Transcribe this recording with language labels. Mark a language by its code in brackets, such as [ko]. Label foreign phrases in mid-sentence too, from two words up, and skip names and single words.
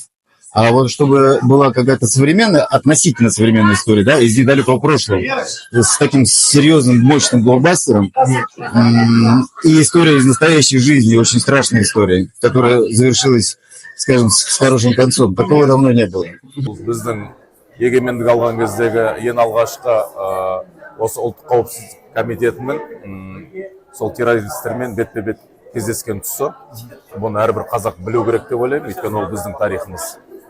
[ru] А вот чтобы была какая-то современная, относительно современная история, да, из недалекого прошлого, с таким серьезным, мощным блокбастером, и история из настоящей жизни, очень страшная история, которая завершилась, скажем, с хорошим концом. Такого давно не было. [kk] Егемендік алған кездегі ең алғашқы осы ұлттық қауіпсіздік комитетінің сол террористермен бетпе-бет кездескен тұсы. Бұны әрбір қазақ білу керек деп ойлаймын, өйткені ол біздің тарихымыз.